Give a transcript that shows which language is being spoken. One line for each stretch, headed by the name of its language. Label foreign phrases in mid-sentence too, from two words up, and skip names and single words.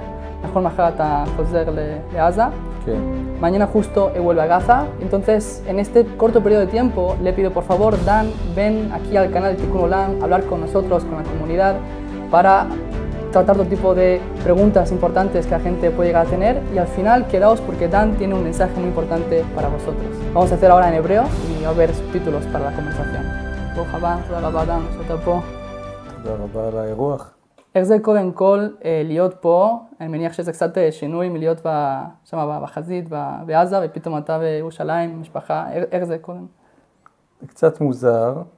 Spanish: Mejor Mahata José de Gaza. Mañana justo vuelve a Gaza, entonces en este corto periodo de tiempo le pido por favor, Dan, ven aquí al canal de Tikkun Olam, hablar con nosotros, con la comunidad, para tratar todo tipo de preguntas importantes que la gente puede llegar a tener y al final quedaos porque Dan tiene un mensaje muy importante para vosotros. Vamos a hacer ahora en hebreo y a ver subtítulos para la conversación.
Hebrew: איך זה קודם כל להיות פה, אני מניח שזה קצת שינוי מלהיות שם בחזית בעזה ופתאום אתה בירושלים, משפחה, איך זה קודם? זה קצת מוזר.